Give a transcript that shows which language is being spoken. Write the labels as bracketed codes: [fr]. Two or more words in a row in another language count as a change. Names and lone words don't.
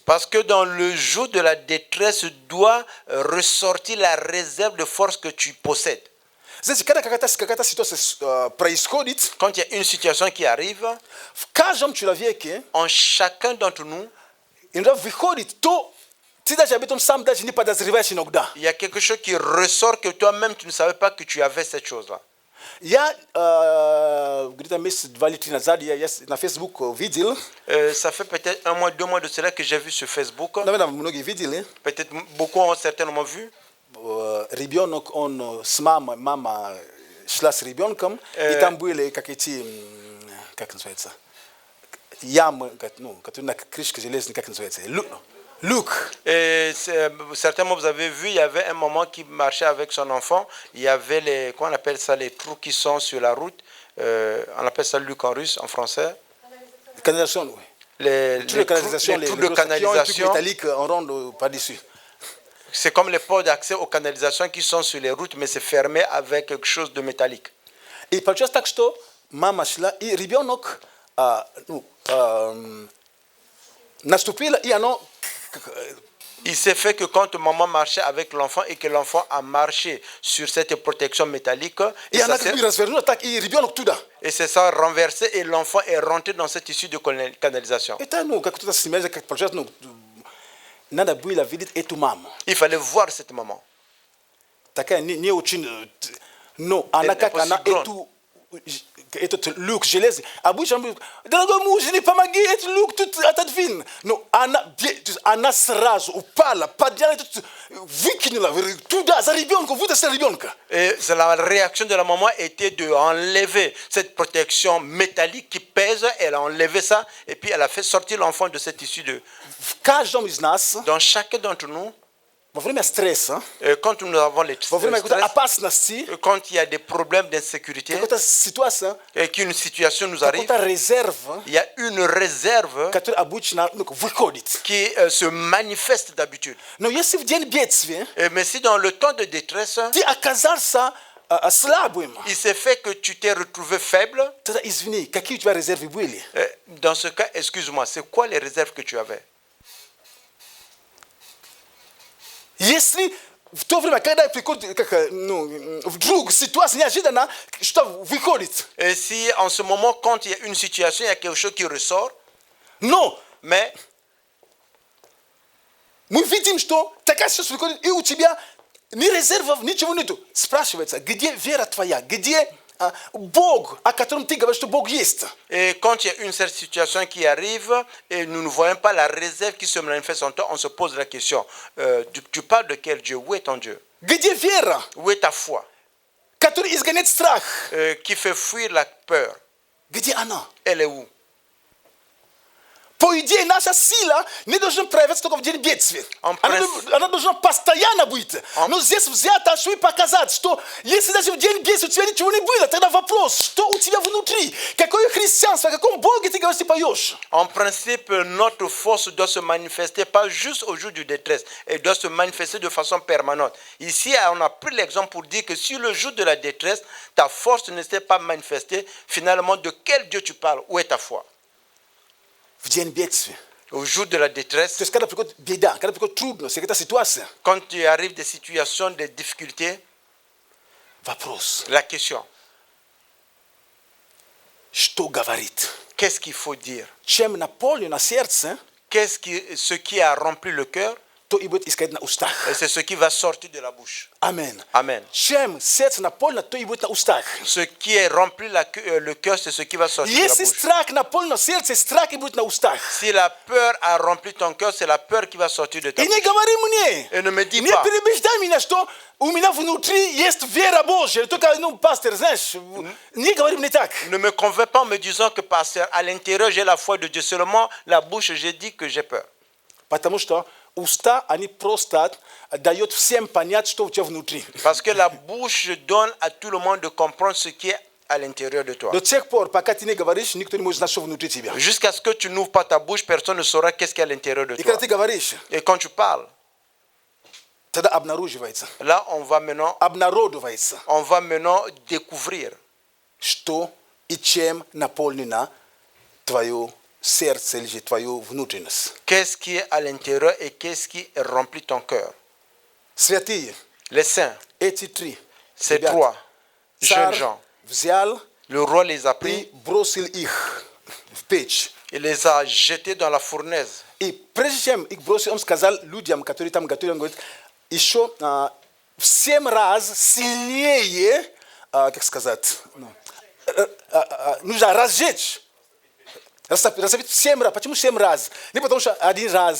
[fr] Parce que dans le jour de la détresse doit ressortir la réserve de force que tu possèdes. [ru] Значи, когда какая-то ситуация происходит, [fr] Quand il y a une situation qui arrive, [ru] в каждом человеке [fr] en chacun d'entre nous, [ru] иногда выходит то, ты даже об этом сам даже не подозреваешь иногда. [fr] il y a quelque chose qui ressort que toi-même tu ne savais pas que tu avais cette chose-là. [ru] Я где-то месяц, 2 или 3 назад, я на Facebook видел, [fr] Ça fait peut-être 1 mois, 2 mois de cela que j'ai vu sur Facebook. [ru] наверное, многие видели, [fr] Peut-être beaucoup ont certainement vu. [ru] ребенок, он с мама шла с ребенком, и там были как эти, как называется, ямы, ну, которые на крышке железной, как называется, люк. [fr] Et certainement vous avez vu, il y avait un maman qui marchait avec son enfant. Il y avait les, comment on appelle ça, les trous qui sont sur la route. On appelle ça luc en russe, en français. Canalisation, oui. Les trous de canalisation. Métalliques en rond par-dessus. C'est comme les ports d'accès aux canalisations qui sont sur les routes, mais c'est fermé avec quelque chose de métallique. [ru] И получилось так, что мама шла, и ребенок наступила, и оно... [fr] Il s'est fait que quand maman marchait avec l'enfant et que l'enfant a marché sur cette protection métallique, [ru] и она как бы развернула так, и ребенок туда. [fr] et c'est ça renversé et l'enfant est rentré dans cette issue de canalisation. [ru] Это, ну, как кто-то снимает, как получилось, ну, надо было видеть эту маму. [fr] Il fallait voir cette maman. [ru] Такая не очень, но она как она этот люк железный. Обычно, дорогой муж, не помоги, этот люк тут отодвинь. Но она сразу упала, подняла, выкинула туда, за ребенка, вытащила ребенка. [fr] Et la réaction de la maman était de enlever cette protection métallique qui pèse. Elle a enlevé ça et puis elle a fait sortir l'enfant de cette issue de. [ru] В каждом из нас, [fr] Dans chacun d'entre nous, [ru] во время стресса, [fr] quand nous avons les [ru] во время какой-то [fr] stress, [ru] опасности, [fr] quand il y a des problèmes d'insécurité [ru] какая-то ситуация, [fr] et qu'une situation nous arrive, [ru] какой-то резерв, [fr] il y a une réserve [ru] который обычно выходит. [fr] qui se manifeste d'habitude. [ru] Но если в день бедствия [fr] Mais si dans le temps de détresse, [ru] ты оказался слабым, [fr] il s'est fait que tu t'es retrouvé faible, [ru] тогда извини, какие у тебя резервы были? [fr] dans ce cas, excuse-moi, c'est quoi les réserves que tu avais? [ru] Если в то время, когда приходит, вдруг ситуация неожиданно, что выходит. [fr] Et si en ce moment, quand il y a une situation, il y a quelque chose qui ressort, [ru] Но [fr] mais [ru] мы видим, что такая ситуация выходит, и у тебя ни резервов, ничего нету. Спрашивается, где вера твоя, где Бог, о котором ты говоришь, что Бог есть. [fr] Et quand il y a une certaine situation qui arrive et nous ne voyons pas la réserve qui se manifeste en toi, on se pose la question, tu parles de quel Dieu? Où est ton Dieu? [ru] Где вера, [fr] Où est ta foi? [ru] которая изгоняет страх? [fr] Qui fait fuir la peur? [ru] Где она? [fr] Elle est où? [ru] По идее, наша сила не должна проявляться только в день бедствия. Она должна постоянно быть. Но здесь взято, чтобы показать, что если даже в день бедствия у тебя ничего не было, тогда вопрос, что у тебя внутри? Какое христианство, о каком Боге ты говоришь, ты поешь? [fr] En principe, notre force doit se manifester pas juste au jour du détresse, elle doit se manifester de façon permanente. Ici, on a pris l'exemple pour dire que si le jour de la détresse, ta force ne s'est pas manifestée, finalement, de quel Dieu tu parles? Où est ta foi? [ru] В день бедствия. [fr] Au jour de la détresse, [ru] То есть, когда приходит беда, когда приходит трудность, какая-то ситуация, [fr] quand il arrive des situations, des difficultés, [ru] вопрос, [fr] la question, [ru] что говорит? [fr] qu'est-ce qu'il faut dire? [ru] Чем наполнено сердце, [fr] Ce qui a rempli le cœur, [ru] то и будет исходить на устах. [fr] c'est ce qui va sortir de la bouche. [ru] Амен. [fr] Amen. [ru] Чем сердце наполнено, то и будет на устах. [fr] Ce qui est rempli le cœur, c'est ce qui va sortir de la [ru] Если [fr] bouche. [ru] страх наполнено сердце, страх и будет на устах. [fr] Si la peur a rempli ton cœur, c'est la peur qui va sortir de ta [ru] И не [fr] bouche. [ru] говори мне, [fr] Et ne me dis [ru] не [fr] pas, [ru] перебеждай меня, что у меня внутри есть вера Божья. Только, пастор, знаешь, не говори мне так. [fr] ne me convainc pas en me disant que pasteur, à l'intérieur j'ai la foi de Dieu. Seulement la bouche, j'ai dit que j'ai peur. [ru] Потому что уста, они просто дают всем понять, что у тебя внутри. [fr] Parce que la bouche donne à tout le monde de comprendre ce qui est à l'intérieur de toi. [ru] До тех пор, пока ты не говоришь, никто не может знать, что внутри тебя. [fr] Jusqu'à ce que tu n'ouvres pas ta bouche, personne ne saura qu'est-ce qu'il y a à l'intérieur de [ru] И [fr] toi. [ru] когда ты говоришь, [fr] Et quand tu parles, [ru] тогда обнаруживается, [fr] là on va maintenant découvrir [ru] что и чем наполнено твое сердце или твою внутренность. [fr] qu'est-ce qui est à l'intérieur et qu'est-ce qui remplit ton cœur. [ru] Святые, [fr] Les saints, [ru] эти три, [fr] ces [ru] ребята, [fr] trois, jeunes gens. [ru] взял [fr] Le roi les a [ru] и [fr] pris, [ru] бросил их в печь. [fr] il les a jetés dans la fournaise. [ru] И прежде чем их бросил, он сказал людям, которые там готовили, он говорит, еще в 7 раз сильнее, как сказать, нужно разжечь. Растопить в 7 раз. Почему 7 раз? Не потому что 1 раз.